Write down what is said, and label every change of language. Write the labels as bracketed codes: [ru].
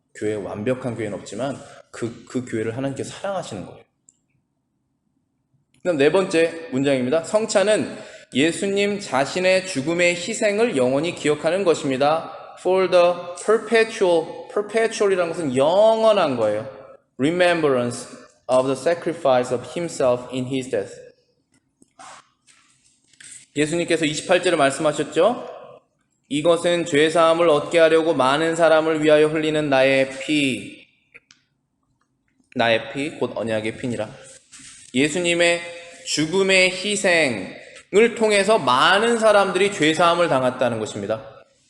[ko] 교회 완벽한 교회는 없지만 그 교회를 하나님께서 사랑하시는 거예요. 그다음 네 번째 문장입니다. 성찬은 예수님 자신의 죽음의 희생을 영원히 기억하는 것입니다. [en] For the perpetual [ko] 이라는 것은 영원한 거예요. [en] Remembrance of the sacrifice of himself in his death. [ko] 예수님께서 28절에 말씀하셨죠. 이것은 죄사함을 얻게 하려고 많은 사람을 위하여 흘리는 나의 피, 곧 언약의 피니라. 예수님의 죽음의 희생을 통해서 많은 사람들이 죄사함을 당했다는 것입니다.